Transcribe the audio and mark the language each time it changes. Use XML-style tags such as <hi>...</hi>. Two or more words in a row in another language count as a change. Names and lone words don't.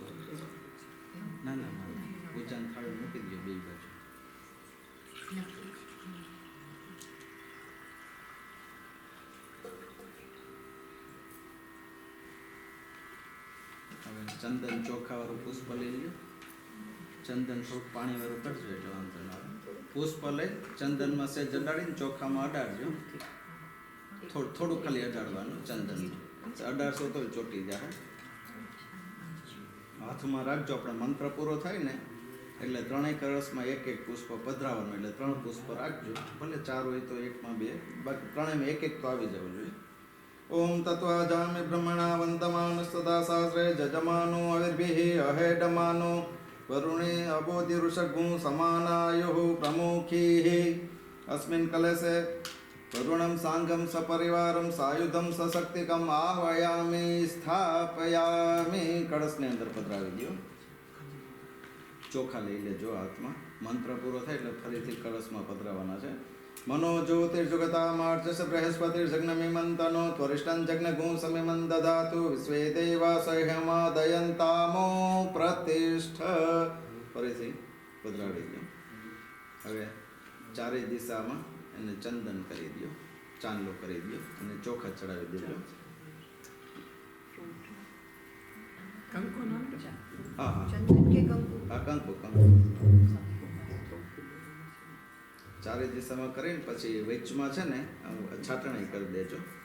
<gu>ના પૂજાની થાળી મૂકી દો બે બાજુ હવે ચંદન ચોખાવાળું પુષ્પ લઈ લો ચંદન થોડુંક પાણીવાળું કરજો એટલે વાંધો ના આવે પુષ્પ લઈ ચંદનમાં સેજ અડાડીને ચોખામાં અડાડજો થોડું ખાલી અડાડવાનું ચંદન અડાડશો તો ચોટી જાય હાથમાં રાખજો આપણે મંત્ર પૂરો થાય ને એટલે ત્રણેય કળશમાં એક પુષ્પ પધરાવવાનું એટલે 3 પુષ્પ રાખજો ભલે 4 હોય તો એકમાં 2 બાકી ત્રણેયમાં એક તો આવી જવું જોઈએ</gu> <sa>ओम तत्वाजामि ब्रह्मणा वंदमान सदा शास्त्रे जजमानो अविर्भिः अहेडमानो वरुणे अबोधि ऋषगु समानायुः प्रमुखीः अस्मिन् कलशे वरुणं सांगं सपरिवारं सायुधं सशक्तिकम् आह्वयामि स्थापयामि</sa> <gu>કળશને અંદર પધરાવી દો ચોખા લઈ લેજો હાથમાં મંત્ર પૂરો થાય એટલે ફરીથી કળશમાં પધરાવવાના છે</gu> <sa>मनो ज्योतिर्जुगतामार्चस बृहस्पतिर्जग्नमिमन्तनो त्वरिष्ठं जग्नगुं समिमं ददातु विश्वे देवा सह्यमादयन्तामो प्रतिष्ठ</sa> <gu>फरीથી પધરાવી દો હવે ચારેય દિશામાં એને ચંદન કરી દો ચાંદલો કરી દો અને ચોખા ચડાવી દેજો કંકુ હા ચંદન કે કંકુ હા કંકુ ચારે દિશામાં કરીને પછી વચમાં છે ને છાટણી કરી દેજો</gu>